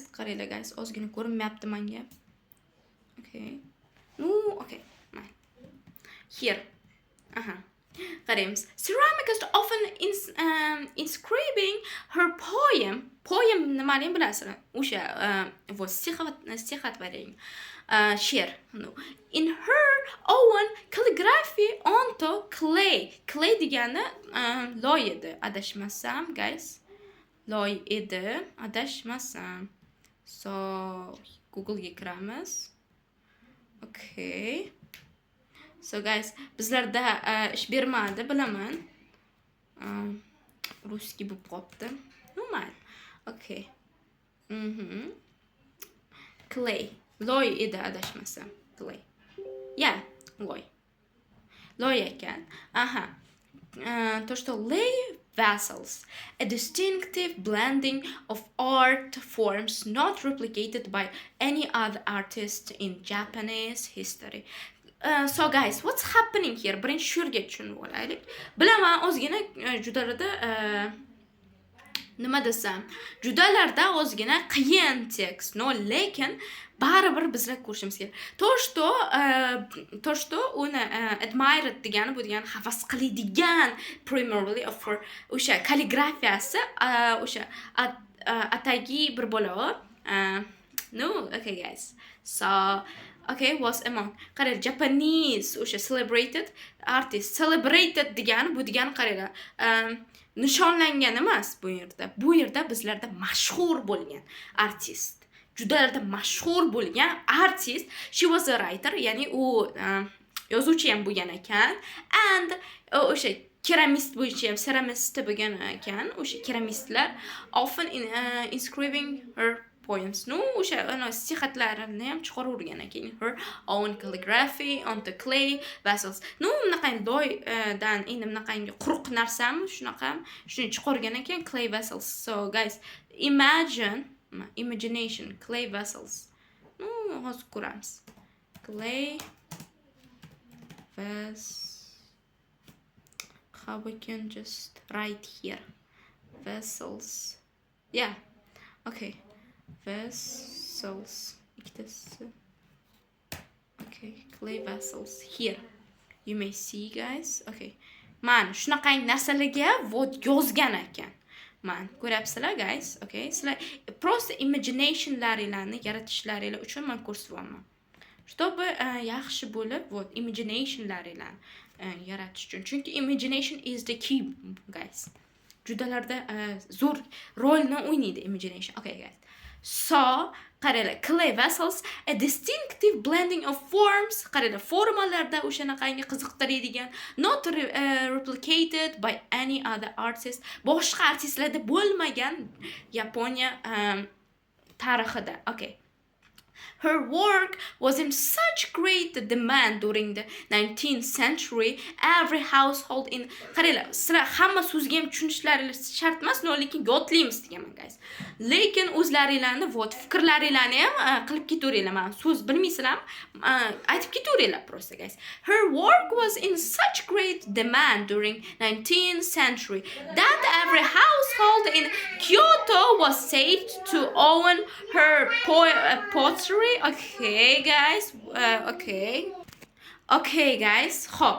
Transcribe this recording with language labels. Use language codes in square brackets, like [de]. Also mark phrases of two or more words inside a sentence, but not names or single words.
[uz] Qaranglar guys, ozgina ko'rinmayapti menga. [en] Okay. No, okay. Here. Qaraymiz. Ceramicist often inscribing her poem [uz] nimaligini bilasizlar? O'sha [ru] вот стихотворение. [uz] She'r. [en] No. In her own calligraphy onto clay. [uz] Clay degani loy edi, adashmasam guys. Loy edi, adashmasam. So Google ga kiramiz. Okay. So guys, bizlarda ish bermadi, bilaman. Ruski bo'lib qopti. Normal. Okay. Clay. Loy edi, adashmasam. [en] Clay. Yeah, [uz] loy. Loy ekan. [ru] То, что [en] lay vessels, a distinctive blending of art forms not replicated by any other artist in Japanese history. So guys, what's happening here? [uz] Birinchi shurga tushunib olaylik. Bilaman, ozgina judalarda nima desam, judalarda ozgina qiyin tekst, no, lekin baribir bizlar ko'rishimiz kerak. [ru] То что [uz] uni admired degani bu degani havas qiladigan [en] primarily for [uz] o'sha kalligrafiyasi, o'sha atagi bir bola. [en] No, okay guys. So okay, was among qarang, Japanese o'sha celebrated artist. [uz] Celebrated degani bu degani qaranglar, nishonlangan emas bu yerda. Bu yerda bizlarda mashhur bo'lgan artist. Judalarda mashhur bo'lgan artist. [en] She was a writer, [uz] ya'ni u yozuvchi ham bo'lgan ekan, and o'sha keramist bo'yicha ham ceramist bo'lgan ekan. O'sha keramistlar often inscribing her poems. [en] No, [uz] o'sha stihatlarini ham chiqaravergan ekan. [en] Her own calligraphy onto clay vessels. No, [uz] bunaqa loydan endi bunaqa quruq narsami, shunaqa shuni chiqargan ekan, [en] clay vessels. So guys, imagination, clay vessels. No, [uz] hozir ko'ramiz. [en] Clay vessels. how we can just write here vessels. Yeah, okay, vessels ikkitasi. Okay, clay vessels here. You may see, guys. Okay, [uz] man shunaqangi narsalarga vot yozgan ekan. Man ko'ryapsizlar, guys. Okay, sizlar просто imaginationlaringlarni yaratishlaringiz uchun men ko'rsatyapman. Чтобы yaxshi bo'lib, vot imaginationlaringlarni yaratish uchun. [en] Chunki imagination is the key, guys. [uz] Judalarda zo'r rolni o'ynaydi imagination. [en] Okay, guys. So, qaranglar, clay vessels, a distinctive blending of forms. [uz] Qaranglar, formalarda o'shanaqangi qiziqtiradigan, [en] not replicated by any other artist. [uz] Boshqa artistlarda bo'lmagan Yaponiya tarixida. [en] Okay. Her work was in such great demand during the 19th century. Every household in [uz] qaranglar, sizlar hamma so'zga ham tushunishlaringiz shart emas, lekin yodlaymiz deganman, guys. Lekin o'zlaringlarni vot fikrlaringlarni ham qilib ketaveringlar. Men so'z bilmaysizlar, aytib ketaveringlar просто, [en] guys. Her work was in such great demand during 19th century that every household in Kyoto was said to own her pottery. Okay, guys. Okay, guys. Hop.